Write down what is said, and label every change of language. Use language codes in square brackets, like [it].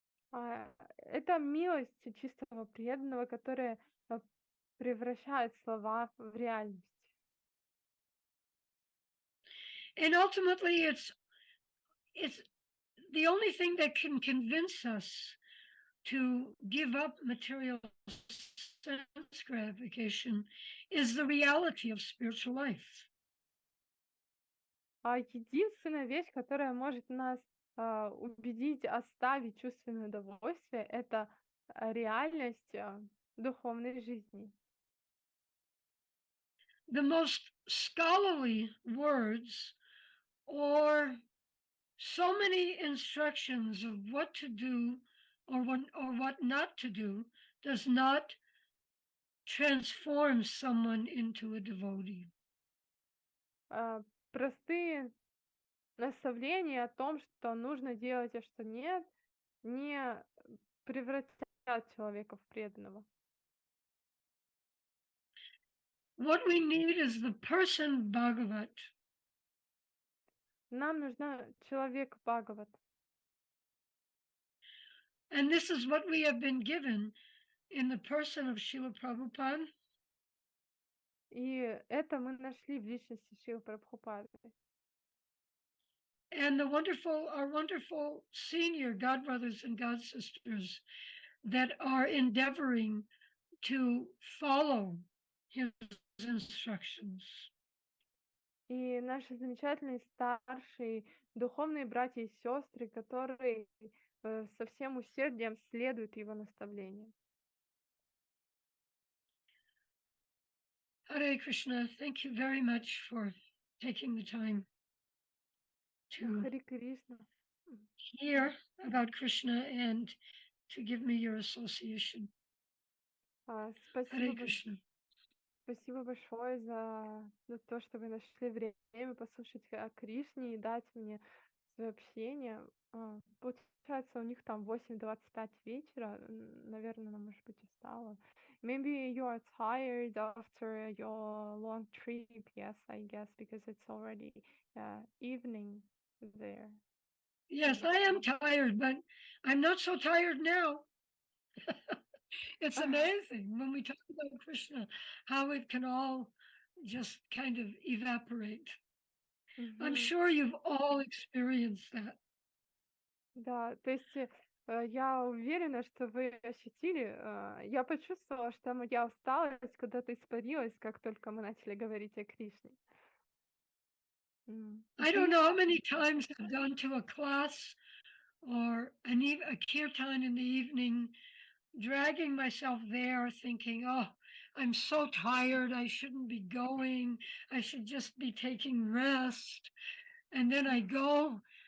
[ru] Это милость чистого преданного, которая превращает слова в реальность. [en] And ultimately, it's the only thing that can convince us to give up material sense gratification is the reality of spiritual life. [ru] Единственная вещь, которая может нас убедить оставить чувственное удовольствие, это реальность духовной жизни. [en] The most scholarly words or so many instructions of what to do or what not to do does not transform someone into a devotee. [ru] Простые наставления о том, что нужно делать, а что нет, не превратят человека в преданного. [en] What we need is the person Bhagavat. [ru] Нам нужна человек Бхагават. [en] And this is what we have been given in the person of Srila Prabhupada. [ru] И это мы нашли в личности Шрилы Прабхупады. [en] And our wonderful senior godbrothers and godsisters that are endeavoring to follow his instructions. [ru] И наши замечательные старшие духовные братья и сестры, которые со всем усердием следуют его наставлениям. [en] Hare Krishna, thank you very much for taking the time to [ru] Харе Кришна. [en] hear about Krishna and to give me your association. Hare [ru] Спасибо, [en] Krishna. [ru] спасибо большое за то, что вы нашли время послушать о Кришне и дать мне свое общение. Получается, у них там 8:25 вечера. Наверное, она, может быть, устала. [en] Maybe you are tired after your long trip. Yes, I guess, because it's already evening there. Yes, I am tired, but I'm not so tired now. It's amazing when we talk about Krishna, how it can all just kind of evaporate. I'm sure you've all experienced that. [ru] Да, то есть я уверена, что вы ощутили, я почувствовала, что моя усталость куда-то испарилась, как только мы начали говорить о Кришне. [en] I don't know how many times I've gone to a class or a kirtan in the evening, dragging myself there, thinking, oh, I'm so tired, I shouldn't be going, I should just be taking rest. And then I go,